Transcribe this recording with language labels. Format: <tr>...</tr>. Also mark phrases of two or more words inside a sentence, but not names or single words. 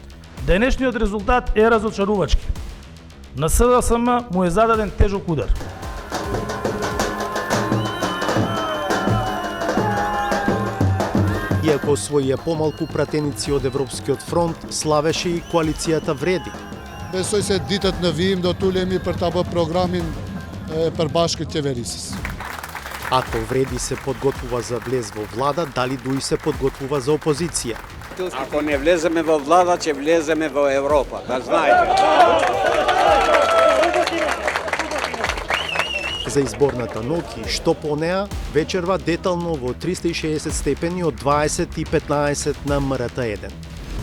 <mk>Денешниот резултат е разочарувачки. На СДСМ му е зададен тежок удар. Иако освоија помалку пратеници од Европскиот фронт, славеше и коалицијата Вреди.</mk> <sq>Besoj se ditët në vijim do tulemi për ta bërë programin e përbashkët qeverisës.</sq> <mk>Ако Вреди се подготвува за влез во влада, дали дуи се подготвува за опозиција? Ако не влеземе во влада, ќе влеземе во Европа, да знаете. За изборната ноќ и што по неа, вечерва детално во 360 степени од 20 и 15 на МРТ-1.</mk>